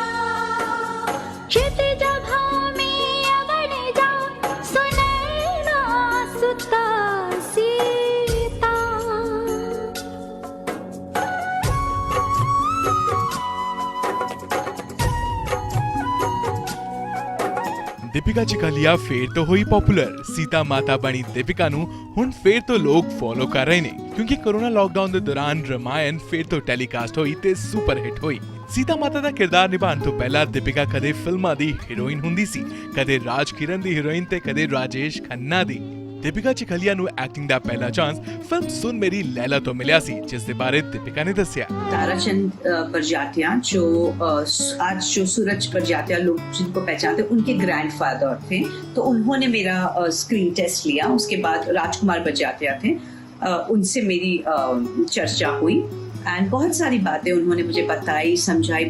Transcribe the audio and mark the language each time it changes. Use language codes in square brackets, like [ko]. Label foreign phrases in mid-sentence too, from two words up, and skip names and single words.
[hi] क्षितिज भूमि अवनि जा सुनैना सुता सीता। [pa] दीपिका चिकालिया ਫੇਰ ਤੋਂ ਹੋਈ ਪਪੂਲਰ। ਸੀਤਾ ਮਾਤਾ ਬਣੀ दीपिका ਨੂੰ ਹੁਣ ਫੇਰ ਤੋਂ ਲੋਕ ਫੋਲੋ ਕਰ ਰਹੇ ਨੇ ਕਿਉਂਕਿ ਕੋਰੋਨਾ ਲਾਕਡਾਊਨ ਦੇ ਦੌਰਾਨ ਰਮਾਇਣ ਫੇਰ ਤੋਂ ਟੈਲੀਕਾਸਟ ਹੋਈ ਤੇ ਸੁਪਰ ਹਿੱਟ ਹੋਈ। ਸੀਤਾ ਮਾਤਾ ਦਾ ਕਿਰਦਾਰ ਨਿਭਾਉਣ ਤੋਂ ਪਹਿਲਾਂ दीपिका ਕਦੇ ਫਿਲਮਾਂ ਦੀ ਹੀਰੋਇਨ ਹੁੰਦੀ ਸੀ, ਕਦੇ ਰਾਜ ਕਿਰਨ ਦੀ ਹੀਰੋਇਨ ਤੇ ਕਦੇ ਰਾਜੇਸ਼ ਖੰਨਾ ਦੀ। दीपिका चिकालिया ਨੂੰ ਐਕਟਿੰਗ ਦਾ ਪਹਿਲਾ ਚਾਂਸ ਫਿਲਮ ਸੁਨ ਮੇਰੀ ਲैला ਤੋਂ ਮਿਲਿਆ ਸੀ, ਜਿਸ ਦੇ ਬਾਰੇ दीपिका ਨੇ ਦੱਸਿਆ। [hi] ताराचंद बरजात्या जो आज जो सूरज बरजात्या लोग जिनको पहचानते उनके ग्रैंडफादर थे, तो उन्होंने मेरा स्क्रीन टेस्ट लिया। उसके बाद राजकुमार बरजात्या थे, उनसे मेरी चर्चा हुई एंड बहुत सारी बातें उन्होंने मुझे बताई, समझाई।